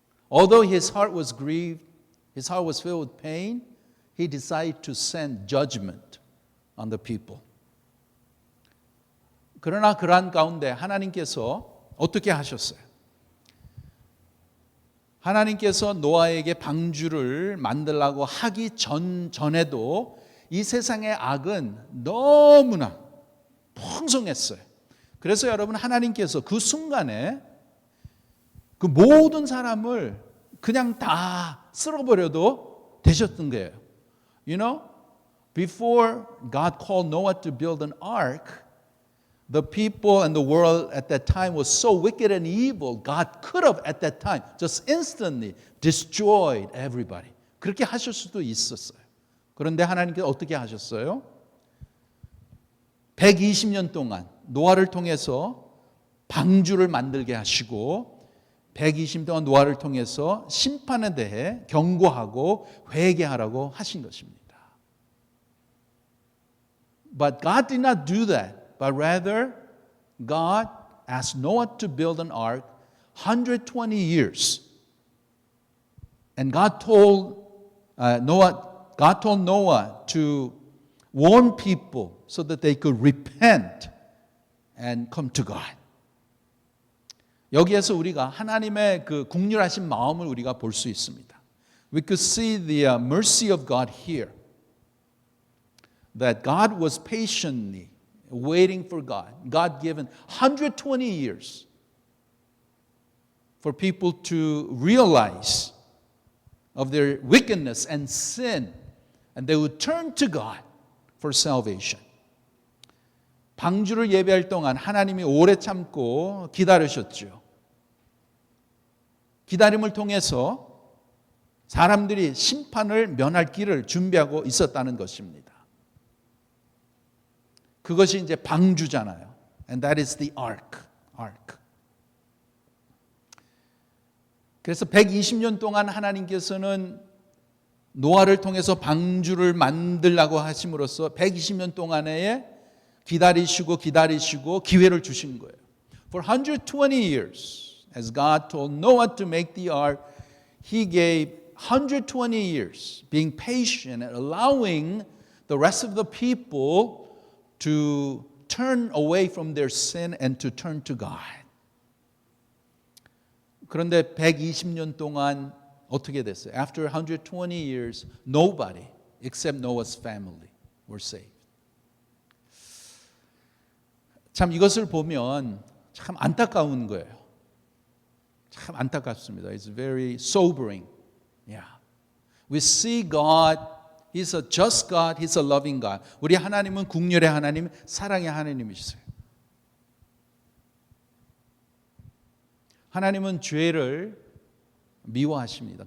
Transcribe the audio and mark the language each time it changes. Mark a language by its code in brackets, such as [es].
[en] Although his heart was grieved, his heart was filled with pain, he decided to send judgment on the people. [ko] 그러나 그러한 가운데 하나님께서 어떻게 하셨어요? 하나님께서 노아에게 방주를 만들라고 하기 전에도 이 세상의 악은 너무나 풍성했어요. 그래서 여러분 하나님께서 그 순간에 그 모든 사람을 그냥 다 쓸어버려도 되셨던 거예요. [en] You know, before God called Noah to build an ark, the people and the world at that time was so wicked and evil, God could have at that time just instantly destroyed everybody. [ko] 그렇게 하실 수도 있었어요. 그런데 하나님께서 어떻게 하셨어요? 120년 동안 노아를 통해서 방주를 만들게 하시고 120년 동안 노아를 통해서 심판에 대해 경고하고 회개하라고 하신 것입니다. [en] But God did not do that. But rather, God asked Noah to build an ark 120 years. And God told Noah to warn people so that they could repent and come to God. [ko] 여기에서 우리가 하나님의 그 긍휼하신 마음을 우리가 볼 수 있습니다. [en] We could see the mercy of God here. That God was patiently waiting for God given 120 years for people to realize of their wickedness and sin, and they would turn to God for salvation. [ko] 방주를 예배할 동안 하나님이 오래 참고 기다리셨죠. 기다림을 통해서 사람들이 심판을 면할 길을 준비하고 있었다는 것입니다. 그것이 이제 방주잖아요. [en] And that is the ark. [ko] 그래서 120년 동안 하나님께서는 노아를 통해서 방주를 만들라고 하심으로써 120년 동안에 기다리시고 기회를 주신 거예요. [en] For 120 years, as God told Noah to make the ark, He gave 120 years being patient and allowing the rest of the people to turn away from their sin and to turn to God. [ko] 그런데 120년 동안 어떻게 됐어요? [en] After 120 years, nobody except Noah's family were saved. [ko] 참 이것을 보면 참 안타까운 거예요. 참 안타깝습니다. [en] It's very sobering. Yeah. We see God, He's a just God, He's a loving God. [ko] 우리 하나님은 긍휼의 하나님, 사랑의 하나님이시세요. 하나님은 죄를 미워하십니다.